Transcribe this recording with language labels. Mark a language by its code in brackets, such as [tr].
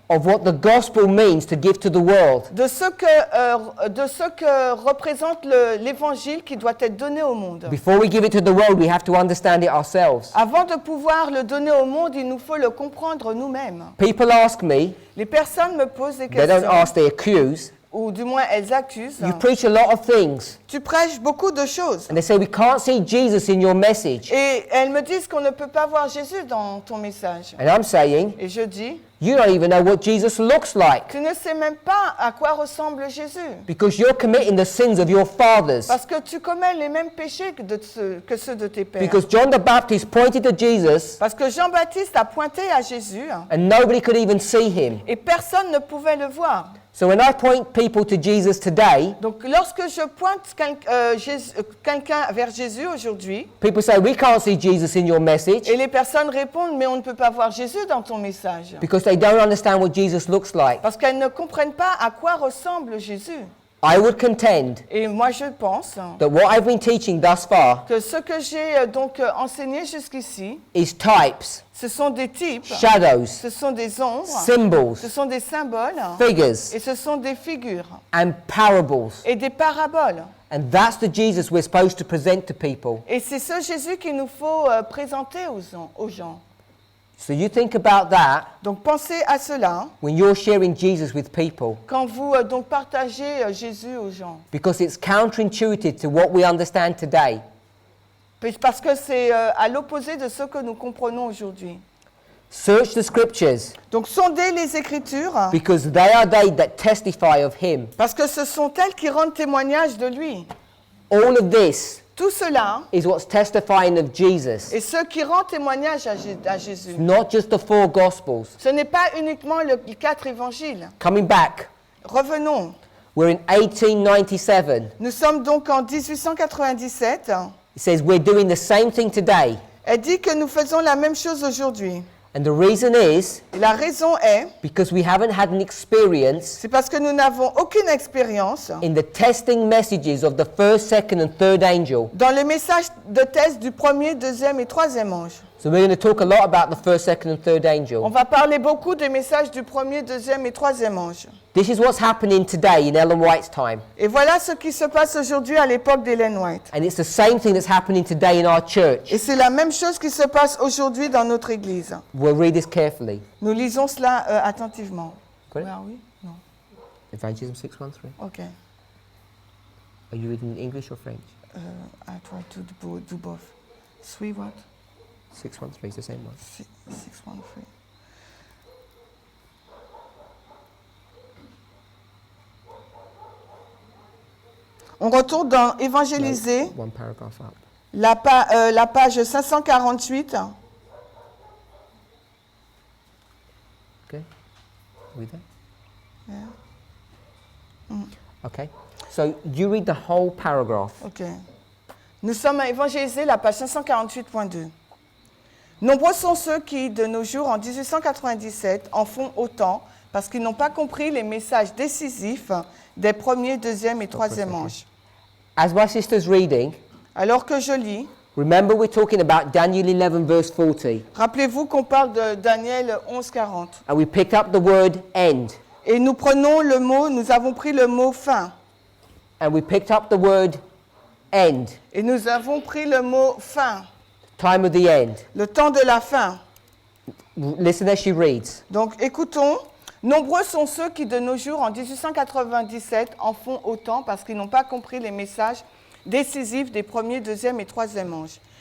[en] of what the gospel means to give to the world. [fr] de ce que représente l'évangile qui doit être donné au monde. [en] Before we give it to the world, we have to understand it ourselves. [fr] Avant de pouvoir le donner au monde, il nous faut le comprendre nous-mêmes. [en] People ask me, [fr] Les personnes me posent des [en] they don't [fr] questions, [en] ask, they accuse. [fr] ou du moins elles accusent. [en] You preach a lot of things, [fr] Tu prêches beaucoup de choses. [en] and they say we can't see Jesus in your message. [fr] Et elles me disent qu'on ne peut pas voir Jésus dans ton message. [en] And I'm saying, [fr] Et je dis, [en] you don't even know what Jesus looks like [fr] tu ne sais même pas à quoi ressemble Jésus. [en] because you're committing the sins of your fathers. [fr] Parce que tu commets les mêmes péchés que ceux de tes pères. [en] Because John the Baptist pointed to Jesus [fr] Parce que Jean-Baptiste a pointé à Jésus [en] and nobody could even see him. [fr] et personne ne pouvait le voir. [en] So when I point people to Jesus today, [fr] Donc lorsque je pointe quelqu'un vers Jésus aujourd'hui, [en] people say, we can't see Jesus in your message [fr] et les personnes répondent, mais on ne peut pas voir Jésus dans ton message. [en] because they don't understand what Jesus looks like. [fr] Parce qu'elles ne comprennent pas à quoi ressemble Jésus. [en] I would contend [fr] Et moi je pense [en] that what I've been teaching thus far [fr] que ce que j'ai enseigné jusqu'ici, [en] is types, [fr] ce sont des types, [en] shadows, [fr] ce sont des ombres, [en] symbols, [fr] ce sont des symboles, [en] figures, [fr] et ce sont des figures [en] and parables. [fr] et des paraboles. [en] And that's the Jesus we're supposed to present to people. [fr] Et c'est ce Jésus qu'il nous faut présenter aux gens. [en] So you think about that [fr] Donc pensez à cela [en] when you're sharing Jesus with people [fr] quand vous donc partagez Jésus aux gens. [en] because it's counterintuitive to what we understand today. [fr] Parce que c'est à l'opposé de ce que nous comprenons aujourd'hui. [en] Search the scriptures [fr] Donc sondez les Écritures [en] because they are they that testify of him. [fr] parce que ce sont elles qui rendent témoignage de lui. [en] All of this [fr] Tout cela [en] is what's testifying of Jesus. [fr] est ce qui rend témoignage à Jésus. [en] Not just the four gospels. [fr] Ce n'est pas uniquement les 4 évangiles. [en] Coming back, [fr] Revenons. [en] we're in 1897. [fr] Nous sommes donc en 1897. [en] It says we're doing the same thing today. [fr] Elle dit que nous faisons la même chose aujourd'hui. [en] And the reason is [fr] Et la raison est, [en] because we haven't had an experience [fr] c'est parce que nous n'avons aucune expérience [en] in the testing messages of the first, second, and third angel. [fr] dans les messages de test du premier, deuxième et troisième ange. [en] So we're going to talk a lot about the first, second, and third [fr] On [en] angel. [fr] va parler beaucoup des messages du premier, deuxième et troisième ange. [en] This is what's happening today in Ellen White's time. [fr] Et voilà ce qui se passe aujourd'hui à l'époque d'Ellen White. [en] And it's the same thing that's happening today in our church. [fr] Et c'est la même chose qui se passe aujourd'hui dans notre église. [en] We'll read this carefully. [fr] Nous lisons cela attentivement. [en] Got it? [fr] Ah oui? Non. [en] Evangelism 6:1-3. Ok. Are you reading English or French? I try to do both. 3 what? 6:1-3 is the same one. 613. [fr] On retourne dans Évangéliser, [en] One paragraph up. [fr] la page 548. [en] Okay. Are we there? Yeah. Okay. So you read the whole paragraph. Ok. [fr] Nous sommes à Évangéliser, la page 548.2. Nombreux sont ceux qui, de nos jours, en 1897, en font autant parce qu'ils n'ont pas compris les messages décisifs des premiers, deuxième et troisième anges. [en] As my sister's reading, [fr] Alors que je lis, [en] remember we're talking about Daniel 11 verse 40. [fr] rappelez-vous qu'on parle de Daniel 11:40. [en] And we picked up the word end. [fr] Et nous avons pris le mot fin. [en] And we picked up the word end. [fr] Et nous avons pris le mot fin, [en] Time of the end. [fr] le temps de la fin. [en] Listen as she reads. [fr] Donc écoutons, nombreux sont ceux qui de nos jours, en 1897, en font autant parce qu'ils n'ont pas compris les messages décisifs des premiers, deuxième et troisième anges.